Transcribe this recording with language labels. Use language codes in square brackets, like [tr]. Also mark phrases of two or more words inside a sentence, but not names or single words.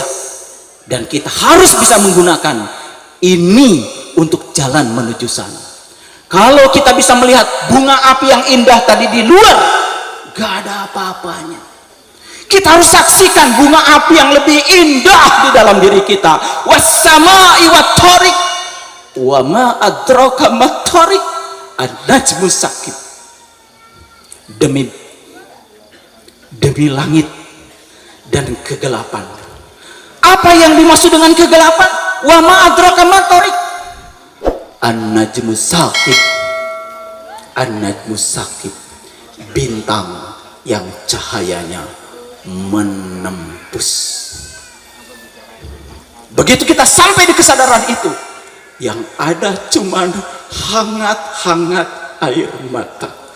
[id] Dan kita harus bisa menggunakan ini untuk jalan menuju sana. Kalau kita bisa melihat bunga api yang indah tadi di luar, gak ada apa-apanya. Kita harus saksikan bunga api yang lebih indah di dalam diri kita. [ar] والسماء والطارق وما أدراك ما الطارق النجم الثاقب. [id] Demi langit dan kegelapan. Apa yang dimaksud dengan kegelapan? [ar] وما أدراك ما الطارق النجم الثاقب. النجم الثاقب, [id] bintang yang cahayanya menembus. Begitu kita sampai di kesadaran itu, yang ada cuman hangat-hangat air mata.